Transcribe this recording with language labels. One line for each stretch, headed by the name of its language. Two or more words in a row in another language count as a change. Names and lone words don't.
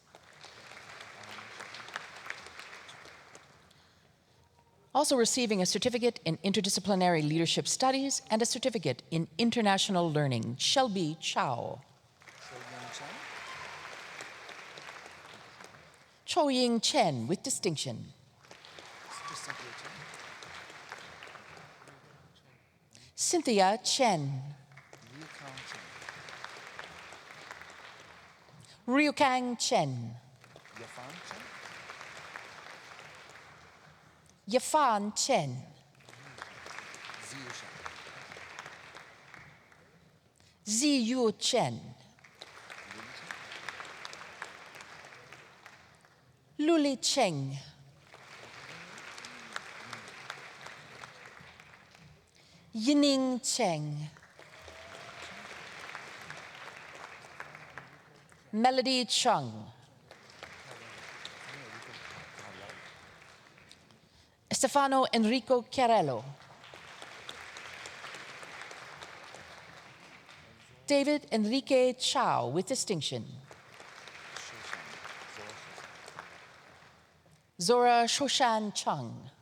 English: Also receiving a certificate in interdisciplinary leadership studies and a certificate in international learning, Shelby Chow. Cho Ying Chen with distinction. Cynthia Chen. Ryukang Chen. Yafan Chen. Ziyu Chen. Luli Cheng. Yining Cheng. Melody Chung. Stefano Enrico Chiarello. David Enrique Chow with distinction. Zora Shoshan Chung.